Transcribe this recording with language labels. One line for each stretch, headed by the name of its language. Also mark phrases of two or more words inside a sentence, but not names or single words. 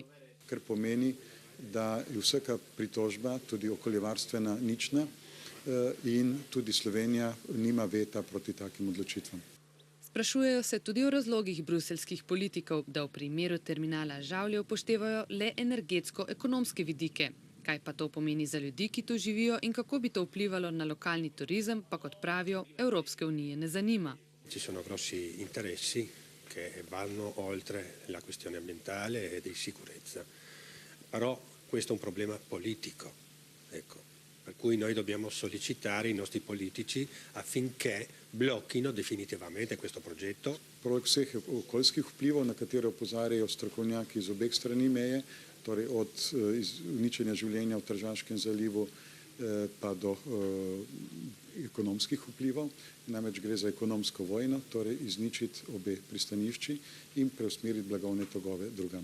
Slovenian: Kar pomeni, da je vsaka pritožba, tudi okoljevarstvena, nična in tudi Slovenija nima veta proti takim odločitvam. Sprašujejo se tudi o razlogih bruseljskih politikov, da v primeru terminala Žavlje upoštevajo le energetsko-ekonomske vidike. Kaj pa to pomeni za ljudi, ki tu živijo in kako bi to vplivalo na lokalni turizem, pa kot pravijo, Evropske unije ne zanima.
Italian: Ci sono grossi interessi che vanno oltre la questione ambientale e di sicurezza. Però questo è un problema politico, ecco. Per cui noi dobbiamo sollecitare i nostri politici affinché blocchino definitivamente questo progetto.
Slovenian: Poleg vseh okoljskih vplivov, na katere opozarjajo strokovnjaki iz obeh strani meje, torej od uničenja življenja v Tržaškem zalivu pa do ekonomskih vplivov, namreč gre za ekonomsko vojno, torej izničiti obe pristanišči in preusmeriti blagovne tokove drugam.